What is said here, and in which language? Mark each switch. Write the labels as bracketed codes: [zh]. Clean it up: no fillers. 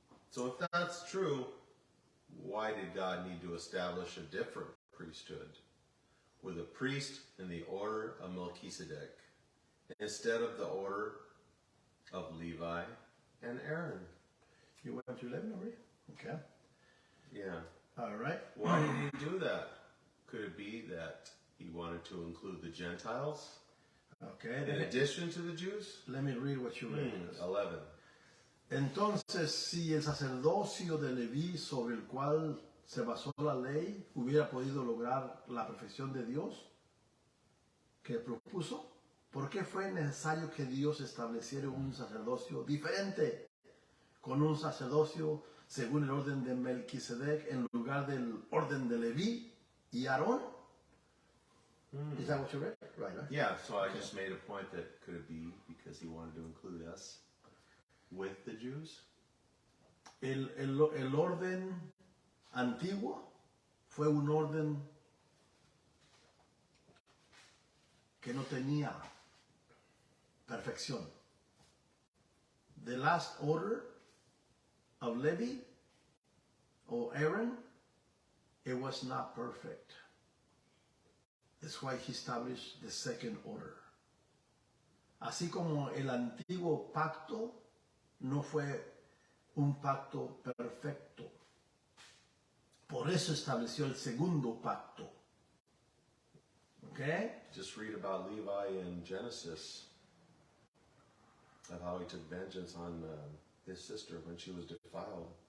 [en] So if that's true, why did God need to establish a different priesthood with a priest in the order of Melchizedek instead of the order of Levi and Aaron? You went to 11 already? Okay. Yeah. All right. Why did he do that? Could it be that he wanted to include the Gentiles Okay. in addition to the Jews? Let me read what you read. 11. [es] Entonces, si el sacerdocio de Leví sobre el cual se basó la ley hubiera podido lograr la perfección de Dios que propuso, ¿por qué fue necesario que Dios estableciera un sacerdocio diferente con un sacerdocio según el orden de Melquisedec en lugar del orden de Leví y Aarón. [en] Is that what you read? Right, right? Yeah, so I just made a point that could it be because he wanted to include us with the Jews? [es] El orden antiguo fue un orden que no tenía perfección. [en] The last order of Levi or Aaron, it was not perfect. That's why he established the second order. [es] Así como el antiguo pacto no fue un pacto perfecto. Por eso estableció el segundo pacto. [en] Okay? Just read about Levi in Genesis, of how he took vengeance on his sister when she was defiled.